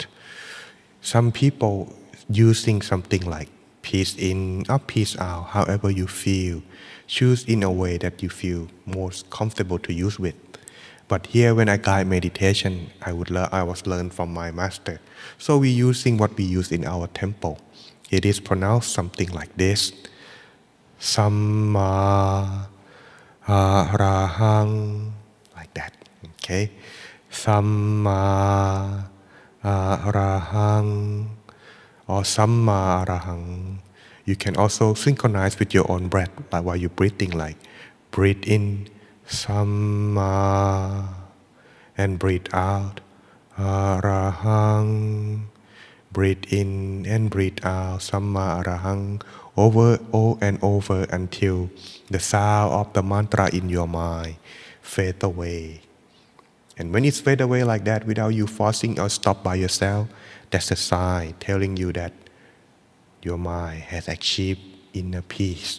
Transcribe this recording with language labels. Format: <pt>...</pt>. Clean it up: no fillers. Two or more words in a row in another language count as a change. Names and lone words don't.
<en>Some people using something like peace in or peace out, however you feel. Choose in a way that you feel most comfortable to use with. But here when I guide meditation, I was learned from my master. So we're using what we use in our temple. It is pronounced something like this.</en> <pi>Samma arahang,</pi> <en>like that. Okay.</en> <pi>Samma arahang or samma arahang.</pi> <en>You can also synchronize with your own breath, like while you're breathing, like breathe in, samma, and breathe out, arahang. Breathe in and breathe out,</en> <pi>samma arahang,</pi> <en>over and over until the sound of the mantra in your mind fade away. And when it's fade away like that without you forcing or stop by yourself, that's a sign telling you that your mind has achieved inner peace.</en>